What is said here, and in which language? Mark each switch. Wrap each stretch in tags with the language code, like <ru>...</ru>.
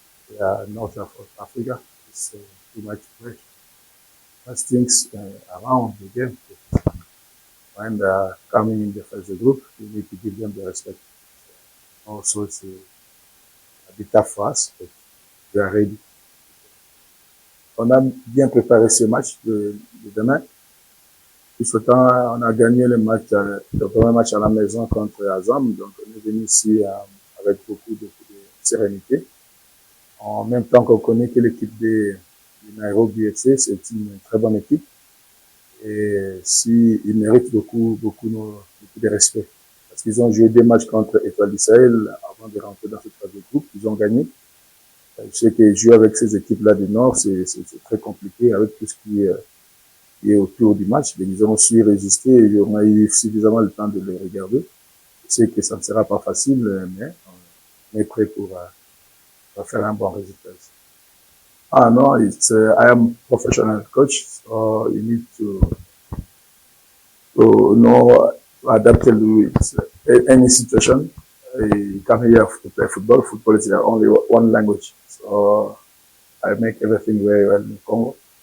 <en>They are North of Africa. It's too much pressure. First things around the game. When they are coming in the first group, we need to give them the respect. Also, it's a bit tough for us, but we are ready.</en> <fr>On a bien préparé ce match de demain. Tout temps, on a gagné le premier match à la maison contre Azam. Donc, on est venu ici avec beaucoup de sérénité. En même temps qu'on connaît que l'équipe de Nairobi FC, c'est une très bonne équipe. Et ils méritent beaucoup de respect. Parce qu'ils ont joué des matchs contre Etoile du Sahel avant de rentrer dans ce troisième groupe. Ils ont gagné. Je sais que jouer avec ces équipes-là du Nord, c'est très compliqué avec tout ce qui est autour du match. Mais ils ont su résister et on a eu suffisamment le temps de les regarder. Je sais que ça ne sera pas facile, mais on est prêt pour faire un bon résultat.</fr> <en>Ah no, I am professional coach, so you need to know adapt to any situation. You come here to play football. Football is only one language, so I make everything very well in Congo.</en>